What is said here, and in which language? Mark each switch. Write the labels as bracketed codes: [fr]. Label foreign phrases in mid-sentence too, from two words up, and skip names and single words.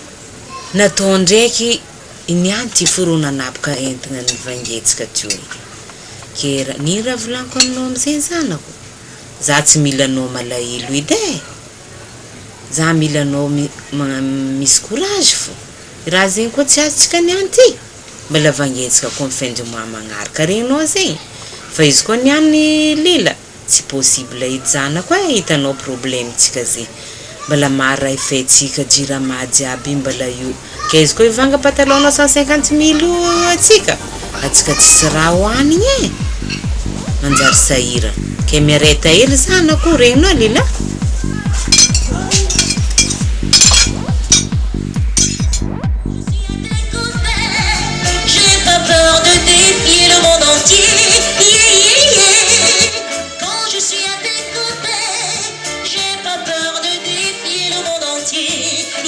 [mg] Natao ndraiky iniany ty forona napaka entigna ny vangetsika teo. Ke ny raha volaniko aminao amizay zanako. Za tsy mila anao malahelo edy e. Za mila anao misy courage fo. Raha zegny koa tsy azontsika niany ty. Mbala vangetsika koa [fr] fin du mois [mg] magnaraka renao zegny. Fa izy koa niany Lila. Tsy possible edy zanako e, hitanao problème tsika zay. Mbala mara ifetsika jirama jiaby mbala io. Ke izy koa ivanga patalona 150 000 atsika. Atsika tsisy raha hoanigny e. Manjary sahira. Ke miareta hely zanako renao Lila. [fr] J'ai pas peur de défier le monde entier. Quand je suis à tes côtés, j'ai pas peur de défier le monde entier.